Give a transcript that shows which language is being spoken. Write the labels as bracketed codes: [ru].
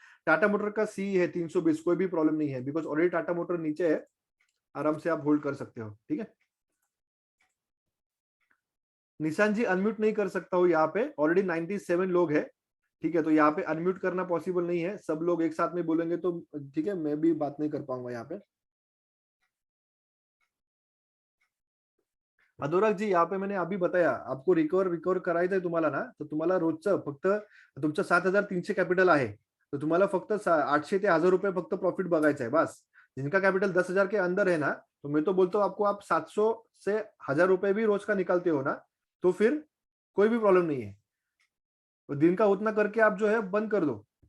[hi] Tata motor का सी है 320, कोई भी प्रॉब्लम नहीं है, बिकॉज ऑलरेडी टाटा मोटर नीचे है, आराम से आप होल्ड कर सकते हो, ठीक है। निशान जी अनम्यूट नहीं कर सकता हूँ, यहाँ पे ऑलरेडी 97 लोग है, ठीक है, तो यहाँ पे अनम्यूट करना पॉसिबल नहीं है, सब लोग एक साथ में बोलेंगे तो ठीक है, मैं भी बात नहीं कर पाऊंगा यहाँ पे। [mr] अनुराग जी, [hi] यहाँ पे मैंने अभी बताया आपको, [mr] रिकवर रिकवर करायचंय तुम्हाला ना, तर तुम्हाला रोजचं फक्त तुमचं 7,300 कॅपिटल आहे, तर तुम्हाला फक्त 800 ते 1,000 रुपये फक्त प्रॉफिट बघायचा [hi] है बस। जिनका कैपिटल 10,000 के अंदर है ना, तो मैं तो बोलता हूँ आपको, आप 700 से 1,000 रुपए भी रोज का निकालते हो ना, तो फिर कोई भी प्रॉब्लम नहीं है, तो दिन का उतना करके आप जो है बंद कर दो।